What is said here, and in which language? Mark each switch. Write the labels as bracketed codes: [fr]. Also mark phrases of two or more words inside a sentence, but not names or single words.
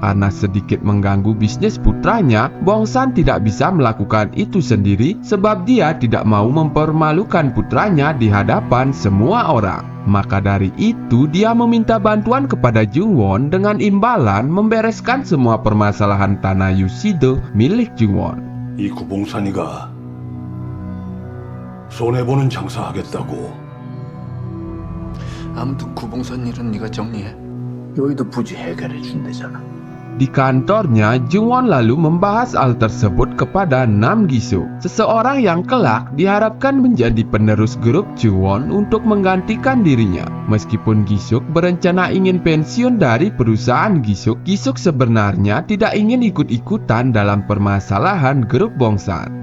[id] Karena sedikit mengganggu bisnis putranya, Bongsan tidak bisa melakukan itu sendiri sebab dia tidak mau mempermalukan putranya di hadapan semua orang. Maka dari itu dia meminta bantuan kepada Jung-won dengan imbalan membereskan semua permasalahan tanah Yusido milik Jung-won. [ko] 이 구봉산이가 손해보는 장사하겠다고. 아무튼 구봉산 일은 네가 정리해. 여기도 부지 해결해 준대잖아. [id] Di kantornya, Jung-won lalu membahas hal tersebut kepada Nam Gi-suk, seseorang yang kelak diharapkan menjadi penerus grup Jung-won untuk menggantikan dirinya. Meskipun Gi-suk berencana ingin pensiun dari perusahaan Gi-suk, Gi-suk sebenarnya tidak ingin ikut-ikutan dalam permasalahan grup Bongsan.